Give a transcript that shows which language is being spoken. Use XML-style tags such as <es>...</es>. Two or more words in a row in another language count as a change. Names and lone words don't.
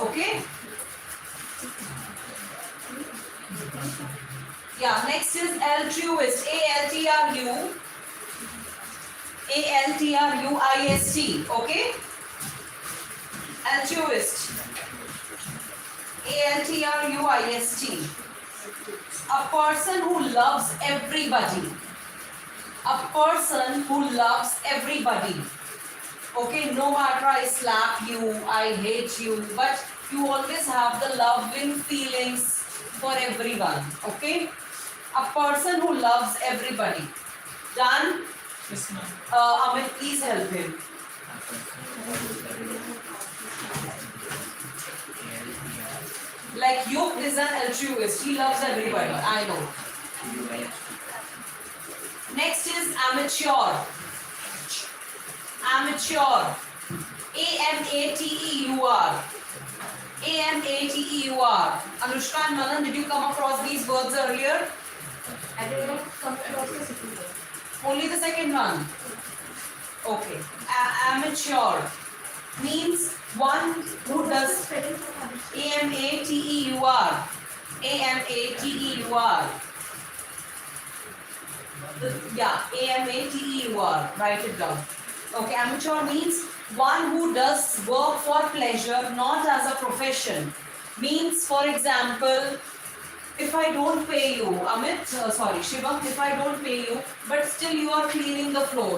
<en>Okay? Yeah. Next is altruist. A-L-T-R-U-I-S-T. Okay? Altruist. A-L-T-R-U-I-S-T. A person who loves everybody. A person who loves everybody. Okay, no matter I slap you, I hate you, but you always have the loving feelings for everyone. Okay? A person who loves everybody. Done? Yes, ma'am. Amit, please help him. Like Yuk is an altruist. He loves everybody. I know. Next is amateur. Amateur. A-M-A-T-E-U-R. A-M-A-T-E-U-R. Anushka and Manan, did you come across these words earlier? I did not come across the second word. Only the second one. Okay. Amateur means one who does A-M-A-T-E-U-R. A-M-A-T-E-U-R. Yeah, A-M-A-T-E-U-R. Write it down. Okay, amateur means one who does work for pleasure, not as a profession. Means, for example, if I don't pay you, Shivam, if I don't pay you, but still you are cleaning the floor.</en>